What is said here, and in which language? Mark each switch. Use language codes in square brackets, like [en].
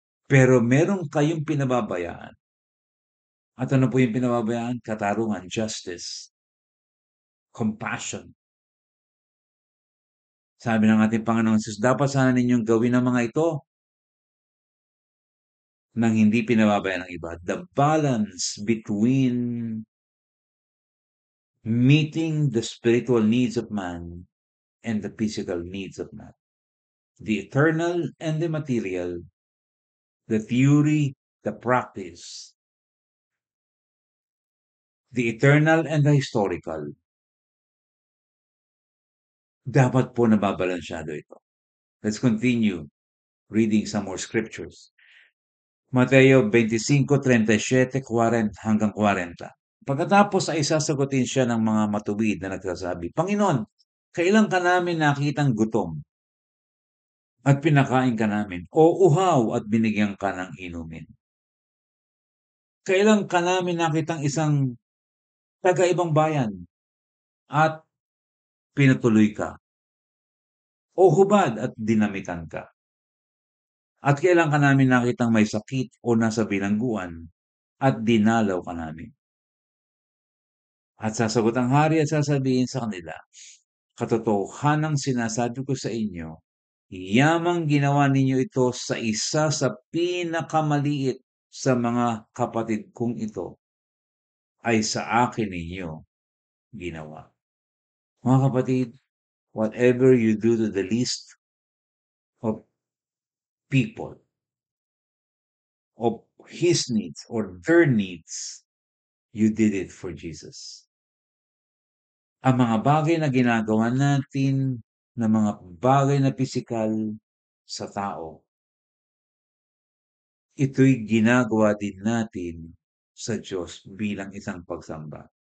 [tl] Pero meron kayong pinababayaan. At ano po yung pinababayaan? Katarungan, [en] justice, compassion. [tl] Sabi ng ating Panginoong Hesus, dapat sana ninyong gawin ang mga ito nang hindi pinababayaan ng iba. [en] The balance between meeting the spiritual needs of man and the physical needs of man. The eternal and the material, the theory, the practice, the eternal and the historical. [tl] Dapat po nababalansyado ito. [en] Let's continue reading some more scriptures. [tl] Mateo 25:37 hanggang 40. Pagkatapos ay sasagutin siya ng mga matuwid na nagsasabi, Panginoon, kailan ka namin nakitang gutom at pinakain ka namin, o uhaw at binigyan ka ng inumin? Kailan ka namin nakitang isang taga-ibang bayan at pinatuloy ka, o hubad at dinamitan ka? At kailan ka namin nakitang may sakit o nasa bilangguan at dinalaw ka namin? At sasagot ang hari at sasabihin sa kanila, katotohanang sinasabi ko sa inyo, yamang ginawa ninyo ito sa isa sa pinakamaliit sa mga kapatid kong ito, ay sa akin ninyo ginawa. Mga kapatid, [en] whatever you do to the least of people, of his needs or their needs, you did it for Jesus. [tl] Ang mga bagay na ginagawa natin na mga bagay na pisikal sa tao, ito'y ginagawa din natin sa Diyos bilang isang pagsamba.